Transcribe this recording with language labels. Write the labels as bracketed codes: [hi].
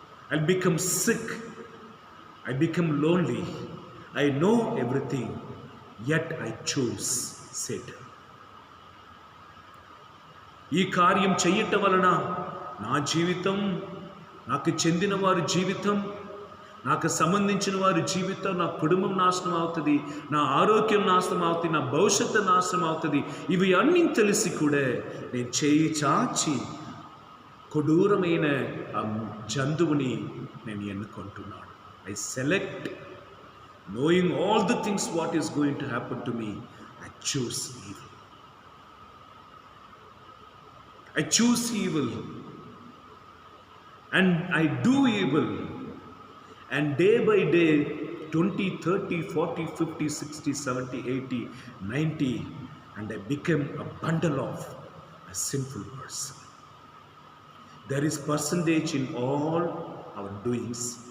[en] I'll become sick, I become lonely, I know everything, yet I choose Satan. [te] ఈ కార్యం చెయ్యటం వలన నా జీవితం, నాకు చెందిన వారి జీవితం, నాకు సంబంధించిన వారి జీవితం, నా కుటుంబం నాశనం అవుతుంది, నా ఆరోగ్యం నాశనం అవుతుంది, నా భవిష్యత్తు నాశనం అవుతుంది. ఇవి అన్నీ తెలిసి కూడా నేను చేయి చాచి కొడూరమైన ఆ జంతువుని నేను ఎన్నుకుంటున్నాను. [en] I select, knowing all the things what is going to happen to me, I choose evil. I choose evil and I do evil, and day by day 20, 30, 40, 50, 60, 70, 80, 90, and I become a bundle of a sinful person. There is percentage in all our doings.